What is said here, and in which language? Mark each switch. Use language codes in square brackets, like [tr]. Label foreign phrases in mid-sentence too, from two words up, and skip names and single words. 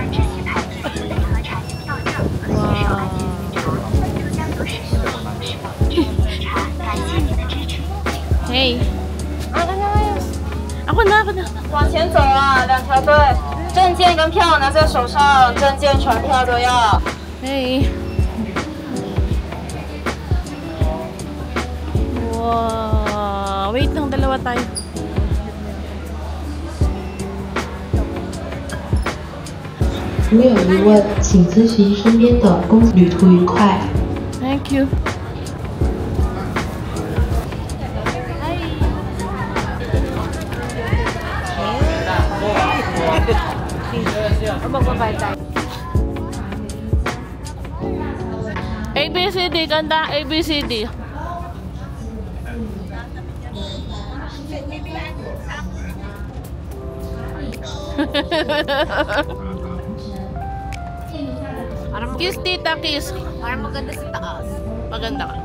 [en] Wow. Hey. [tl] Ako na. [zh] 往前走啊，2条队，证件跟票拿在手上，证件、船票都要。 [tl] Hey. Wow. Wait lang, dalawa tayo. [zh] 如有疑问，请咨询身边的公司。旅途愉快。 [en] Thank you. ABCD, [tl] ganda ABCD. Kiss, tita, kiss. Parang maganda sa taas. Maganda ka.